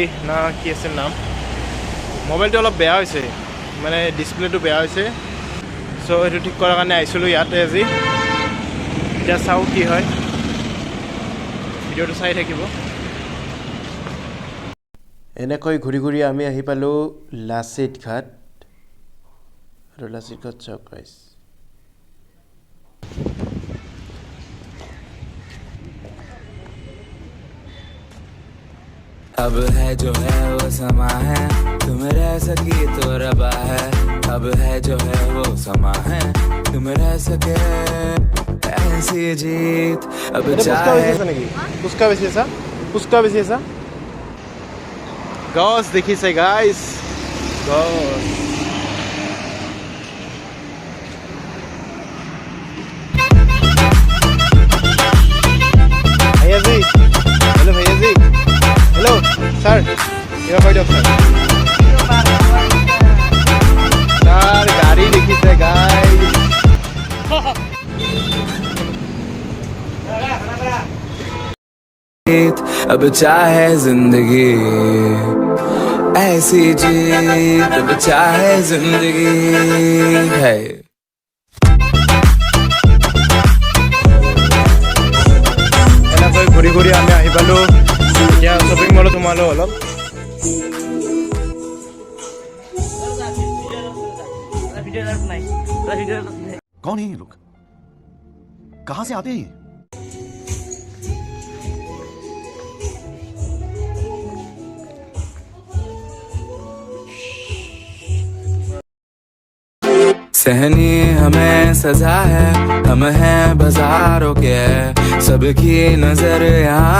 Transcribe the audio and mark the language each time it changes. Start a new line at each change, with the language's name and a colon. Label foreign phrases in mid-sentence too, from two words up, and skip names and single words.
Assamese: না কি আছিল নাম মোবাইলটো অলপ বেয়া হৈছে মানে ডিছপ্লেটো বেয়া হৈছে চ' সেইটো ঠিক কৰাৰ কাৰণে আহিছিলোঁ ইয়াতে আজি এতিয়া চাওঁ কি হয় ভিডিঅ'টো চাই থাকিব এনেকৈ ঘূৰি ঘূৰি আমি আহি পালোঁ লাচিত ঘাট আৰু লাচিত ঘাট চাওক গাইজ
Hindi: अब है जो है वो समा है तुम रह सकी तो रबा है अब है जो है वो समा है तुम रह सके ऐसी जीत अब चाहे
Assamese: পুচকা বেছি আছা পুচকা বেছি আছা গছ দেখিছে গাইজ গছ ভাইয়াজি হেল্ল' ভাইয়াজি হেল্ল' ছাৰ কিবা কৈ দিয়ক ছাৰ ছাৰ গাড়ী দেখিছে গাইজ
Hindi: अब चाहे जिंदगी ऐसी जीत अब चाहे जिंदगी है
Assamese: এনেকৈ ঘূৰি ঘূৰি আমি আহি পালোঁ এতিয়া শ্বপিং মলত সোমালোঁ অলপ
Hindi: कौन है ये लोग कहां से आते हैं ये सहनी हमें सजा है हम हैं बाजारों के सबकी नजर यहाँ